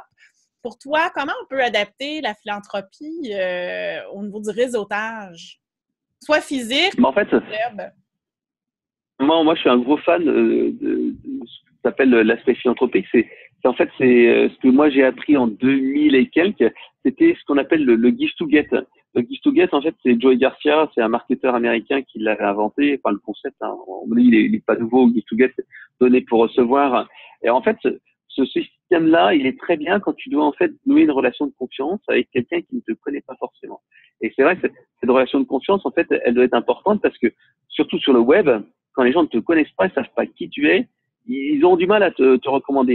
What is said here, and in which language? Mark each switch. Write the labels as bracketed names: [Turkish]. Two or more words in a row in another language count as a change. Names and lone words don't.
[French] Pour toi, comment on peut adapter la philanthropie au niveau du réseautage? Soit physique, mais en fait, web. Moi, je suis un gros fan de ce que s'appelle l'aspect philanthropique. C'est ce que moi j'ai appris en 2000 et quelques. C'était ce qu'on appelle le [English] give to get. [French] Le [English] give to get, [French] en fait, c'est Joey Garcia, c'est un marketeur américain qui l'avait inventé. Enfin, le concept, hein, on dit, il est pas nouveau. [English] Give to get, [French] donner pour recevoir. Et en fait, ce système-là, il est très bien quand tu dois en fait nouer une relation de confiance avec quelqu'un qui ne te connaît pas forcément. Et c'est vrai que cette relation de confiance, en fait, elle doit être importante parce que surtout sur le web, quand les gens ne te connaissent pas, ils savent pas qui tu es, ils ont du mal à te recommander.